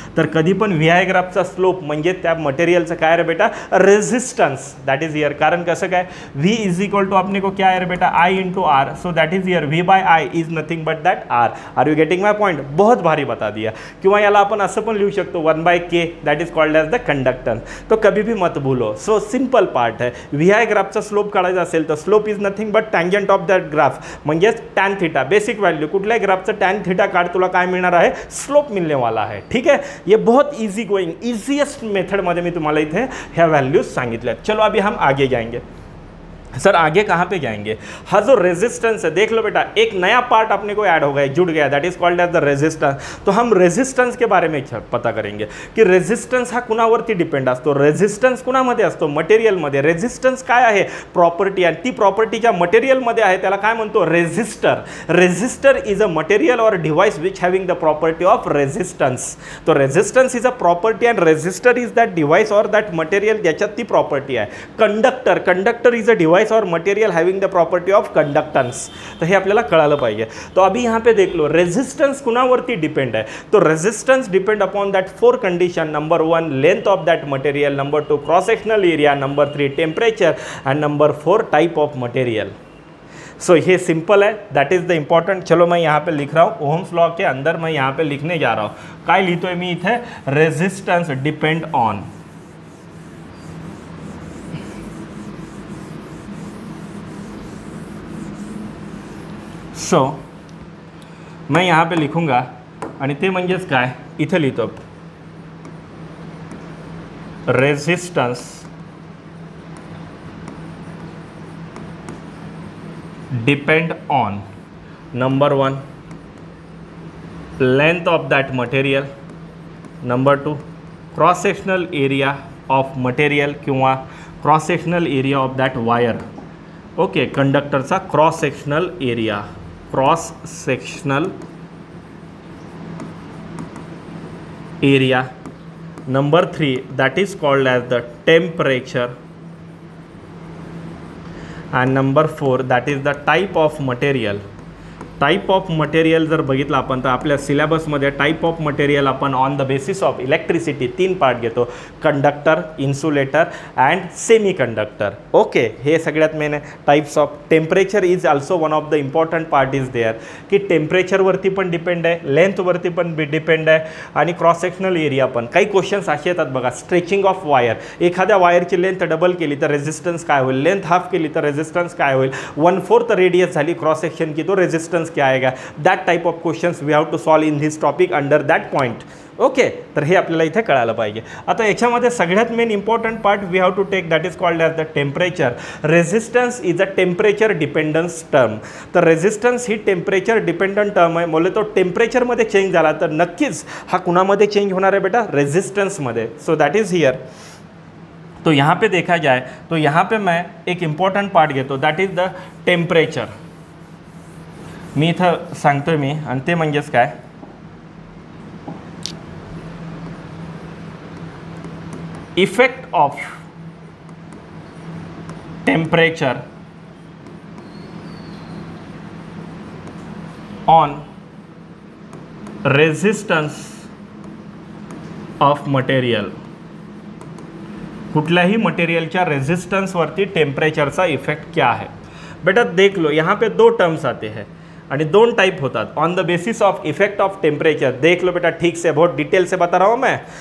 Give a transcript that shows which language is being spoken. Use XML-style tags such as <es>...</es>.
<mr>तर कधी पण VI ग्राफचा स्लोप म्हणजे त्या मटेरियलचं काय रे बेटा, रेजिस्टन्स.</mr> <en>That is here.</en> <mr>कारण कसं काय,</mr> <en>v is equal to</en> <hi>अपने को क्या है रे बेटा, I into are.</hi> <en>So that is here v by I is nothing but that r. Are you getting my point.</en> <hi>बहुत भारी बता दिया.</hi> <mr>किंवा याला आपण असं पण लिहू शकतो 1/k,</mr> <en>That is called as the conductance.</en> <hi>तो कभी भी मत भूलो. सो सिंपल पार्ट है.</hi> <mr>VI ग्राफचा स्लोप काढायचा असेल तर</mr> <en>Slope is nothing but tangent of that graph, म्हणजेच tan theta.</en> <mr>बेसिक व्हॅल्यू कुठल्याही ग्राफचं टॅन थीटा काढ, तुला काय मिळणार आहे,</mr> <hi>स्लोप मिलने वाला है. ठीक है, ये बहुत</hi> <mr>इजी गोइंग, इजीएस्ट मेथडमध्ये मी तुम्हाला इथे ह्या व्हॅल्यूज सांगितल्या.</mr> <hi>चलो अभी हम आगे जाएंगे. सर आगे कहाँ पे जाएंगे, हाँ जो रेजिस्टेंस है देख लो बेटा, एक नया पार्ट अपने को ऐड हो गया, जुड़ गया,</hi> <en>That is called as the resistance.</en> <hi>तो हम रेजिस्टेंस के बारे में पता करेंगे की रेजिस्टेंस</hi> <mr>हा कुणावरती डिपेंड असतो.</mr> <hi>रेजिस्टेंस कुणामध्ये असतो, मटेरियलमध्ये. रेजिस्टेंस काय आहे, प्रॉपर्टी, आणि ती प्रॉपर्टीच्या मटेरियलमध्ये आहे, त्याला काय म्हणतो, resistor.</hi> <en>Resistor is a material और device which having the property of resistance. तो resistance is a property and resistor is that device और that material</en> <mr>ज्याच्यात ती प्रॉपर्टी आहे.</mr> <en>Conductor, conductor is a device or material having the property of conductance.</en> <mr>तो हे आपल्याला कळालं पाहिजे.</mr> <hi>तो अभी यहाँ पे देख लो, रेजिस्टेंस कुणावरती डिपेंड है, तो resistance</hi> <en>Depend upon that 4 condition. Number 1 length of that material, number 2 cross sectional area, number 3 temperature, and number 4 type of material.</en> <hi>सो ये सिंपल है,</hi> <en>That is the important.</en> <hi>चलो मैं यहाँ पे लिख रहा हूँ, ओहम्स लॉ के अंदर मैं यहाँ पे लिखने जा रहा हूँ.</hi> <mr>काय लिहितोय मी इथे, रेजिस्टेंस डिपेंड ऑन.</mr> <hi>सो मैं यहाँ पे लिखूँगा</hi> <mr>आणि ते म्हणजेच काय, इथे लिहितो</mr> <en>Resistance depend on number 1 length of that material, number 2 cross sectional area of material किंवा cross sectional area of that wire. Okay, कंडक्टरचा cross sectional area, cross sectional area. Number 3 that is called as the temperature, and number 4 that is the type of material.</en> <mr>Type of material जर बघितलं आपण तर आपल्या सिलेबसमध्ये type of material आपण on the basis of electricity 3 part घेतो, conductor, insulator and semi conductor.</mr> <en>Okay, हे सगळ्यात main आहे. Types of temperature is also one of the important part is there,</en> <mr>की टेम्परेचरवरती पण डिपेंड आहे, लेंथवरती पण डिपेंड आहे, आणि क्रॉस सेक्शनल एरिया पण. काही क्वेश्चन्स असे येतात बघा, स्ट्रेचिंग ऑफ वायर, एखाद्या वायरची लेंथ डबल केली तर रेजिस्टन्स काय होईल, लेंथ हाफ केली तर रेजिस्टन्स काय होईल, 1/4 रेडियस झाली क्रॉस सेक्शन</mr> <hi>की तो रेजिस्टन्स क्या आएगा.</hi> <en>That type of questions we have to solve in this topic under that point.</en> <mr>Okay, तर हे आपल्याला इथे कळायला पाहिजे. आता याच्यामध्ये सगळ्यात main important part</mr> <en>We have to take, that is called as the temperature. Resistance is a temperature dependence term.</en> <mr>तर रेजिस्टन्स ही टेम्परेचर डिपेंडंट टर्म आहे. बोले तो टेम्परेचरमध्ये चेंज झाला तर नक्कीच हा कुणामध्ये चेंज होणार आहे बेटा, रेजिस्टन्समध्ये.</mr> <en>So that is here.</en> <hi>तो यहाँ पे देखा जाए तो यहाँ पे मैं एक इम्पॉर्टंट पार्ट घेतो,</hi> <en>That is the temperature.</en> <mr>मी इथं सांगतोय मी, आणि ते म्हणजेच काय, effect of temperature on resistance of material, कुठल्याही मटेरियलच्या रेजिस्टन्सवरती टेम्परेचरचा इफेक्ट</mr> <hi>क्या है। बेटा देख लो यहाँ पे दो टर्म्स आते हैं</hi> <mr>आणि दोन टाइप होतात।</mr> <en>on the basis of effect of temperature,</en> <hi>देख लो बेटा ठीक से, बहुत डिटेल से बता रहा हूँ मैं।</hi>